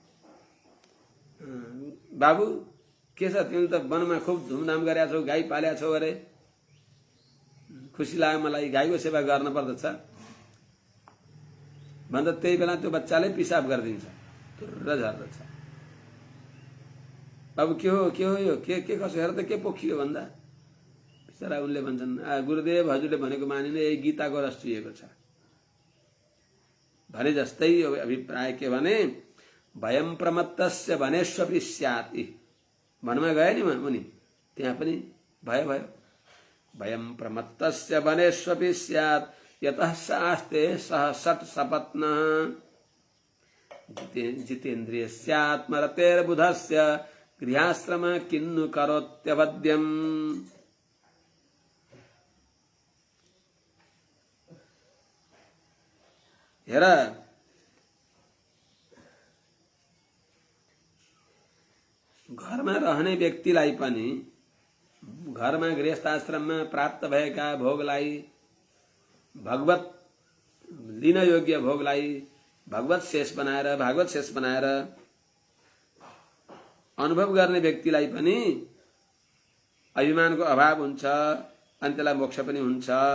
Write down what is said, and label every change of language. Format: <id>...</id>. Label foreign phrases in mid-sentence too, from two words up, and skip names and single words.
<ne>बाबु के छ, तिमीले त वनमा खुब धुमधाम गरेका छौ, गाई पालेका छौ अरे, खुसी लाग्यो मलाई, गाईको सेवा गर्न पर्दछ भन्दा त्यही बेला त्यो बच्चाले पिसाब गरिदिन्छ, तुर्र झर्दछ। बाबु के हो यो, के कसो हेर त, के पोखियो भन्दा बिचरा उनले भन्छन्, गुरुदेव हजुरले भनेको मानिने, यही गीताको रस चुहिएको छ भने जस्तै अभिप्राय के भने,</ne> <sa>भयम प्रमत्तस्य वनेष्वपि स्यात्।</sa> <ne>वनमा गए नि उनी, त्यहाँ पनि भय भयो।</ne> <sa>भयम प्रमत्तस्य वनेष्वपि स्यात् यतः स आस्ते सह षट् सपत्नः जितेन्द्रिय स्यात्मरतेर्बुधस्य गृहाश्रम किन्नु करोत्यवद्यम्।</sa> <ne>हेर घरमा रहने व्यक्तिलाई पनि घरमा गृहस्थाश्रममा प्राप्त भएका भोगलाई भगवत लिन योग्य भोगलाई भागवत शेष बनाएर अनुभव गर्ने व्यक्तिलाई पनि अभिमानको अभाव हुन्छ अनि त्यसलाई मोक्ष पनि हुन्छ।</ne>